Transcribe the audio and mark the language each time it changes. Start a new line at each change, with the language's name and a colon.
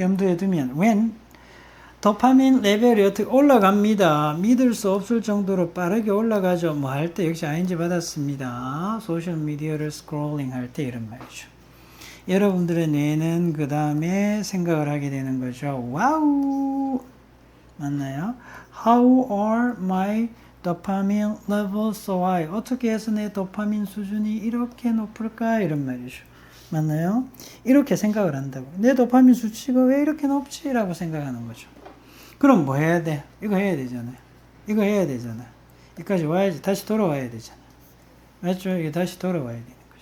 Korean: 염두에 두면 when 도파민 레벨이 어떻게 올라갑니다. 믿을 수 없을 정도로 빠르게 올라가죠. 뭐 할 때 역시 ING 받았습니다. 소셜미디어를 스크롤링 할 때 이런 말이죠. 여러분들의 뇌는 그 다음에 생각을 하게 되는 거죠. 와우! 맞나요?
English: How are my dopamine levels so high?
Korean: 어떻게 해서 내 도파민 수준이 이렇게 높을까? 이런 말이죠. 맞나요? 이렇게 생각을 한다고. 내 도파민 수치가 왜 이렇게 높지? 라고 생각하는 거죠. 그럼 뭐 해야 돼? 이거 해야 되잖아요. 이거 해야 되잖아요. 여기까지 와야지. 다시 돌아와야 되잖아요. 맞죠? 이게 다시 돌아와야 되는 거죠.